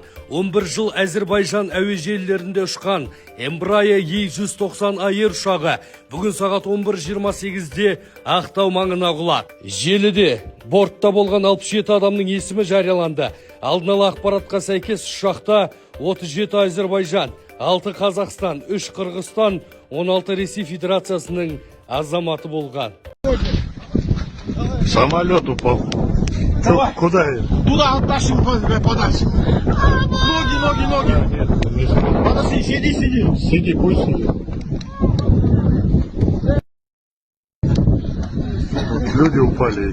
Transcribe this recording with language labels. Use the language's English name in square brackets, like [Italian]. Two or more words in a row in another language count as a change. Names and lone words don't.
[Kazakh] 11 жыл Әзербайжан әуе желілерінде ұшқан Embraer E190 Air ұшағы бүгін сағат 11:28-де Ақтау маңына құлады. Желіде бортта болған 67 адамның есімі жарияланды. Алдын ала ақпаратқа сәйкес ұшақта 37 Әзербайжан, 6 Қазақстан, 3 Қырғызстан, 16 Ресей Федерациясының азаматы болған. [Russian] Самолет упал. Давай. Куда я? Туда оттащим подальше. Ноги. Подожди, сиди. Сиди, пусть сидит. Тут люди упали.